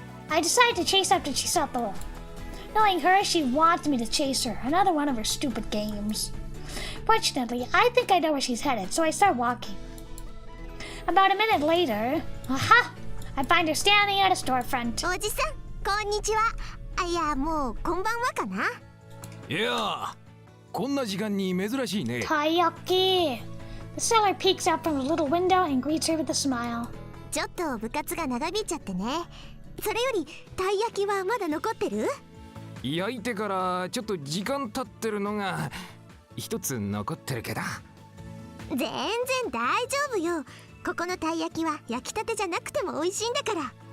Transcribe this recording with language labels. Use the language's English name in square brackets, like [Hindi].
[English] I decide to chase after Chisato. Knowing her, she wants me to chase her. Another one of her stupid games. Fortunately, I think I know where she's headed, so I start walking. About a minute later, aha! I find her standing at a storefront. [Japanese] おじさん、こんにちは。あ、いや、もうこんばんはかな。いや、こんな時間に珍しいね。 [English] Taiyaki! The seller peeks out from the little window and greets her with a smile. [Japanese] ちょっと部活が長引いちゃってね。それよりたい焼きはまだ残ってる？焼いてからちょっと時間経ってるのが一つ残ってるけど。全然大丈夫よ。ここのたい焼きは焼きたてじゃなくても美味しいんだから。